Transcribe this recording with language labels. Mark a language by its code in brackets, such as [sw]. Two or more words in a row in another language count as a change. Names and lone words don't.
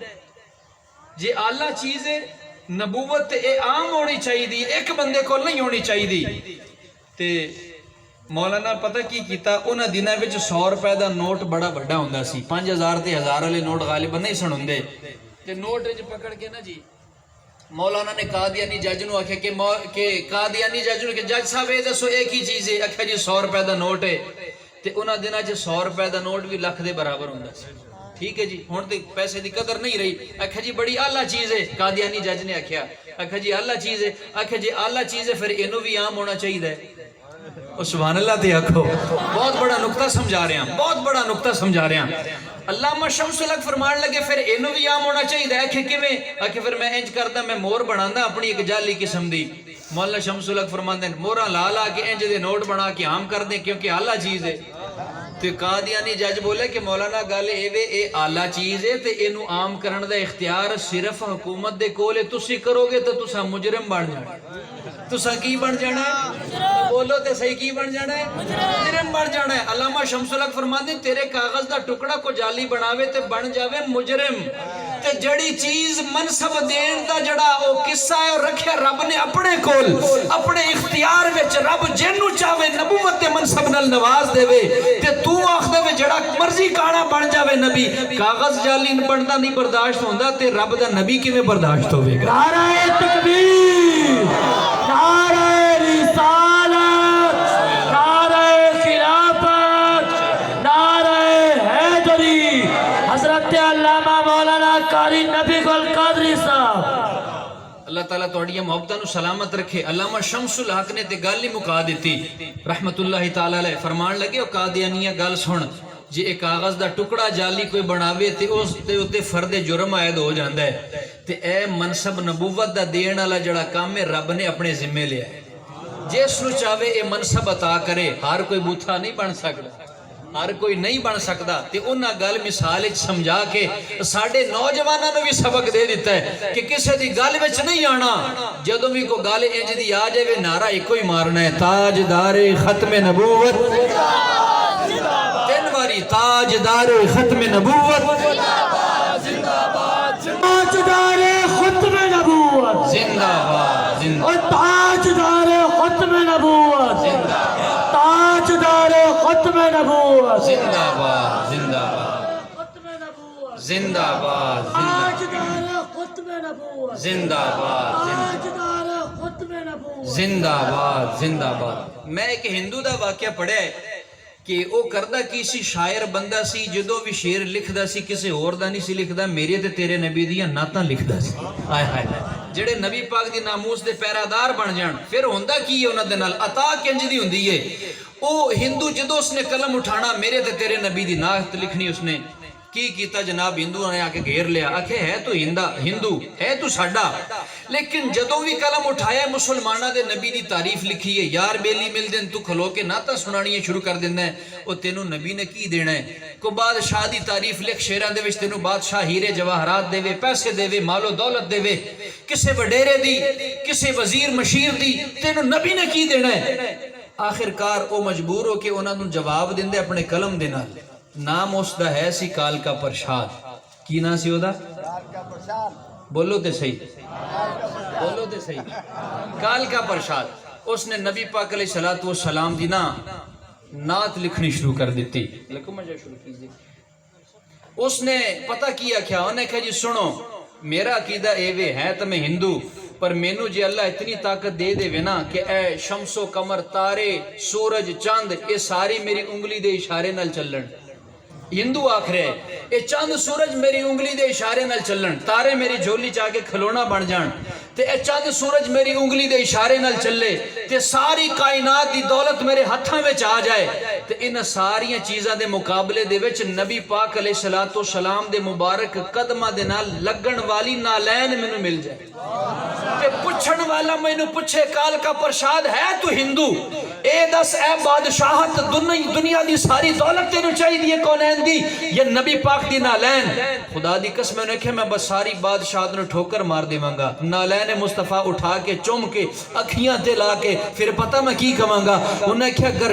[pa] جے اعلیٰ چیز ہے نبوت تے اے عام ہونی چاہیے ایک بندے کو نہیں ہونی چاہیے تے مولانا پتہ کی کیتا انہاں دناں وچ 100 روپے دا نوٹ بڑا بڑا ہوندا سی 5000 تے 1000 والے نوٹ غالباً نہیں سن ہوندے تے نوٹ وچ پکڑ کے نا جی مولانا نے قادیانی جج نو آکھیا کہ قادیانی جج نو کہ جج صاحب اے دسو ایک ہی چیز ہے آکھیا جی 100 روپے دا نوٹ ہے تے انہاں دناں وچ 100 روپے دا نوٹ بھی لکھ دے برابر ہوندا سی ٹھیک ہے جی ہن تے پیسے دی قدر نہیں رہی آکھیا جی بڑی اعلیٰ چیز ہے قادیانی جج نے آکھیا جی اعلیٰ چیز ہے آکھیا جی اعلیٰ چیز ہے پھر اینو بھی عام ہونا چاہیے [ar] سبحان اللہ [pa] تے آکھو بہت بڑا نقطہ [ur] سمجھا رہے ہیں بہت بڑا نقطہ سمجھا رہے ہیں [pa] علامہ شمس الحق فرمان لگے پھر اینو بھی عام ہونا چاہیے آکھے کیویں آکھے پھر میں انج کردا میں مور بناندا اپنی ایک جعلی قسم دی مولانا شمس الحق فرماندے موراں لا لا کے انج دے نوٹ بنا کے عام کر دیں کیونکہ اعلیٰ چیز ہے تے قادیانی جج بولے کہ مولانا گل اے اعلیٰ چیز ہے تے اینو عام کرن دا اختیار صرف حکومت دے کول ہے تسی کرو گے تو تساں مجرم بن جانا تساں کی بن جانا ہے بولو تے صحیح کی بن جانا ہے مجرم بن جانا ہے علامہ شمس الحق فرماندے تیرے کاغذ دا ٹکڑا کو جعلی بناوے تے بن جاوے مجرم تے جڑی چیز منصب دین دا جڑا او قصہ ہے رکھیا رب نے اپنے کول اپنے اختیار وچ رب جنوں چاہے نبوت تے منصب نال نواز دے وے تے تو آکھ دے وے جڑا مرضی کانا بن جاوے نبی کاغذ جعلی بندا نہیں برداشت ہوندا تے رب دا نبی کیویں برداشت ہوے گا نعرہ تکبیر نعرہ رسالت نعرہ خلافت نعرہ حیدری حضرت علامہ مولانا قاری نبی گل قادری صاحب اللہ تعالیٰ توڑیاں محبتہ نو سلامت رکھے علامہ شمس الحق نے تے گل ہی مکا دیتی [ar] رحمت اللہ تعالیٰ علیہ [pa] فرمان لگے او قادیانیہ گل سن جے ایک کاغذ دا ٹکڑا جعلی کوئی بناوے تے اس تے فرد جرم عائد ہو جاندا ہے تے اے منصب نبوت دا دین والا جڑا کام ہے رب نے اپنے ذمے لیا ہے جس نو چاہے اے منصب عطا کرے ہر کوئی بوتھا نہیں بن سکدا [ur] ہر کوئی نہیں بن سکتا [pa] تے انہاں گل مثال وچ سمجھا کے ساڈے نوجواناں نو بھی سبق دے دیتا ہے کہ کسے دی گل وچ نہیں آنا جدوں بھی کوئی گل انج دی آ جاوے نعرہ ایکو ہی مارنا ہے تاجدار ختم نبوت تین واری تاجدار ختم نبوت تاجدار ختم نبوت زندہ باد اور تاجدار ختم نبوت تاجدار ختم نبوت زندہ باد زندہ باد زندہ باد تاجدار ختم نبوت زندہ باد تاجدار ختم نبوت زندہ باد زندہ باد میں ایک ہندو دا واقعہ پڑھا ہے کہ او کردہ کسی شاعر بندہ سی جدو بھی شعر لکھدا سی کسی اور دا نہیں سی لکھدا میرے تے تیرے نبی دیاں نعتاں لکھدا سی ہائے ہائے جڑے نبی پاک دی ناموس دے پیرادار بن جان پھر ہوندا کی ہے انہاں دے نال عطا کنج دی ہوندی ہے او ہندو جدو اس نے قلم اٹھانا میرے تے تیرے نبی دی نعت لکھنی اس نے کی کیتا جناب ہندو نے آکے گھیر لیا آکھے ہے تو ہندو ہے تو ساڈا لیکن جدوں بھی قلم اٹھایا مسلمانہ دے نبی دی تعریف لکھی ہے یار بیلی مل دن تو کھلو کے نعتاں سنانیاں شروع کر دینا ہے او تینوں نبی نے کی دینا ہے کو بادشاہ دی تعریف لکھ شیراں دے وچ تینوں بادشاہ ہیرے جواہرات دے وے پیسے دے وے مال و دولت دے وے کسے وڈیرے دی کسے وزیر مشیر دی تینوں نبی نے کی دینا ہے آخرکار او مجبور ہو کے انہاں نوں جواب دیندے اپنے قلم دے نال نام اس دا ہے سی کال کا پرشاد کی نا سی او دا بولو تے صحیح بولو تے صحیح کال کا پرشاد اس نے نبی پاک [ar] علیہ السلام [pa] دی نا نعت لکھنی شروع کر دیتی [ur] لکھو مجھے شروع کیجئے اس نے پتہ کیا کیا، انہوں نے کہا جی سنو [pa] میرا عقیدہ ایوے ہے تو میں ہندو، پر مینو جی اللہ اتنی طاقت دے دے نا کہ اے شمس و قمر تارے سورج چاند یہ ساری میری انگلی دے اشارے نال چلن. ہندو آکھ رہے اے چاند سورج میری انگلی دے اشارے نال چلن، تارے میری جھولی چاہ کے کھلونا بن جان، تے اے چاند سورج میری انگلی دے اشارے نال چلے، تے ساری کائنات دی دولت میرے ہتھاں وچ آ جائے، تے ان ساری چیزاں دے مقابلے دے وچ نبی پاک [ar] علیہ الصلوۃ والسلام [pa] دے مبارک قدماں دے نال لگن والی نالین مینوں مل جائے، تے پوچھن والا مینوں پوچھے کال کا پرشاد ہے تو ہندو، اے دس اے بادشاہت دنیا دی ساری دولت تینوں چاہیے کونین دی یہ نبی پاک دی نالین؟ خدا دی قسم نے کہ میں بس ساری بادشاہت نے ٹھوکر مار دیواں گا، نالین مصطفیٰ اٹھا کے چوم کے اکھیاں تے لا کے پھر پتہ میں کی کہاں گا، انہوں نے کہا گر